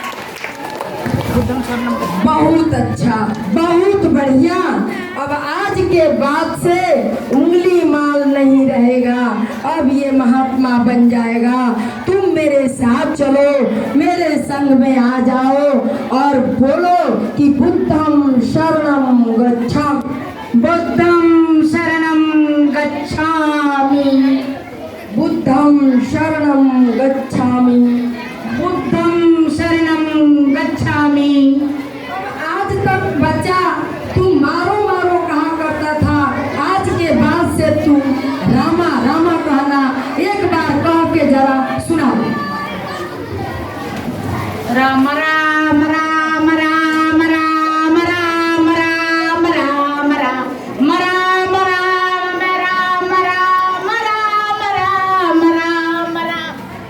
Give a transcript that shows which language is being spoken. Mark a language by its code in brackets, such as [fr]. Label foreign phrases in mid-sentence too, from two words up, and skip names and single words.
[hi] बहुत अच्छा, बहुत बढ़िया। अब आज के बाद से उंगली माल नहीं रहेगा, अब ये महात्मा बन जाएगा। तुम मेरे साथ चलो, मेरे संग में आ जाओ और बोलो कि [pi] बुद्धं शरणं गच्छामि, बुद्धं शरणं गच्छामि, बुद्धं शरणं गच्छामि, बुद्धं शरणं गच्छामि। [hi] आज तक बच्चा तू मारो मारो कहा करता था, आज के बाद से तू रामा रामा कहना। एक बार कह के जरा सुना। राम राम राम राम राम राम राम राम राम राम राम राम राम राम राम राम।